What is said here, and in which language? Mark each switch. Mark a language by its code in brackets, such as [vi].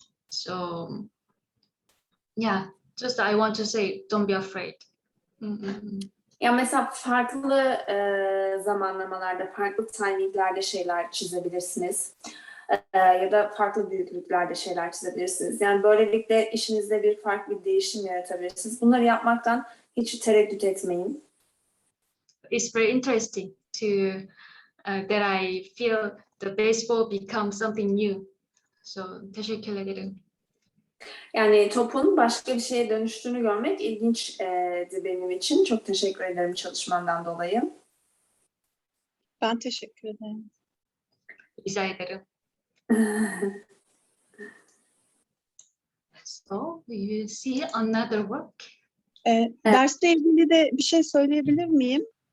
[en] So yeah, just I want to say, don't be afraid. [tr] Ya mesela farklı zamanlamalarda, farklı timinglerde şeyler çizebilirsiniz. Ya da farklı büyüklüklerde şeyler çizebilirsiniz. Yani böylelikle işinizde bir farklı bir değişim yaratabilirsiniz. Bunları yapmaktan hiç tereddüt etmeyin. [en] It's very interesting to that I feel the baseball become something new. [tr] So teşekkür ederim. Yani topun başka bir şeye dönüştüğünü görmek ilginçti benim için. Çok teşekkür ederim çalışmandan dolayı. Ben teşekkür ederim. Rica ederim. [en] So we will see another work. [tr] Dersle ilgili de bir şey söyleyebilir miyim?